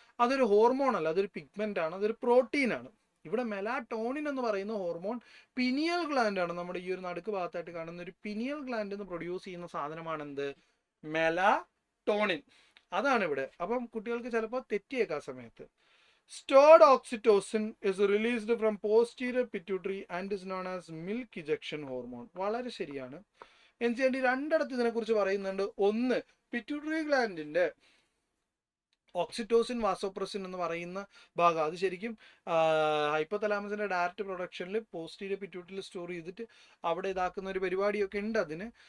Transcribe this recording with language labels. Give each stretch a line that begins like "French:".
Malayalam: അതൊരു ഹോർമോൺ അല്ല, അതൊരു പിഗ്മെന്റ് ആണ്, അതൊരു പ്രോട്ടീൻ ആണ്. ഇവിടെ മെലാട്ടോണിൻ എന്ന് പറയുന്ന ഹോർമോൺ പിനിയൽ ഗ്ലാൻഡ് ആണ്. നമ്മുടെ ഈ ഒരു നടുക്ക് ഭാഗത്തായിട്ട് കാണുന്ന ഒരു പിനിയൽ ഗ്ലാൻഡ് എന്ന് പ്രൊഡ്യൂസ് ചെയ്യുന്ന സാധനമാണ് എന്ത്? മെലാട്ടോണിൻ. അതാണ് ഇവിടെ. അപ്പം കുട്ടികൾക്ക് ചിലപ്പോൾ തെറ്റിയേക്കാം സമയത്ത്.
English: Stored oxytocin is released from posterior pituitary and is known as milk ejection hormone.
Malayalam: വളരെ ശരിയാണ്. NCERT രണ്ടിടത്ത് ഇതിനെക്കുറിച്ച് പറയുന്നുണ്ട്. ഒന്ന്, പിറ്റ്യൂട്ടറി ഗ്ലാൻഡിന്റെ ഓക്സിറ്റോസിൻ വാസോപ്രസിൻ എന്ന് പറയുന്ന ഭാഗം, അത് ശരിക്കും ഹൈപ്പോതലാമസിന്റെ ഡയറക്റ്റ് പ്രൊഡക്ഷനിൽ പോസ്റ്റീരിയർ പിറ്റ്യൂട്ടറിയിൽ സ്റ്റോർ ചെയ്തിട്ട് അവിടെ ഇതാക്കുന്ന ഒരു പരിപാടിയൊക്കെ ഉണ്ട് അതിന്.